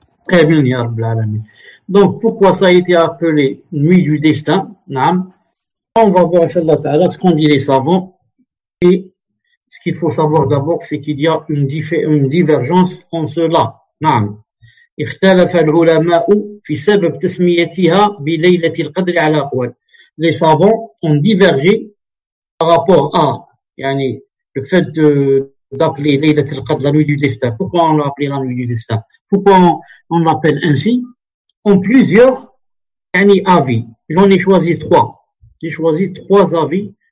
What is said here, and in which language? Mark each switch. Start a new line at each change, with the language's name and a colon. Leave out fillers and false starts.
Arabic: Amin, ya Rabbil Alamin.
French: Donc, pourquoi ça a été appelé nuit du destin? On va voir, Inch'Allah Ta'ala, ce qu'ont dit les savants. Et ce qu'il faut savoir d'abord, c'est qu'il y a une divergence en cela.
Arabic: اختلف العلماء في سبب تسميتها بليلة القدر على أقوال.
French: Les savants ont divergé par rapport à le fait d'appeler Laylat al-Qadr la nuit du destin. Pourquoi on l'a appelé la nuit du destin? Pourquoi on l'appelle ainsi? En plusieurs avis. J'en ai choisi 3. J'ai choisi 3 avis.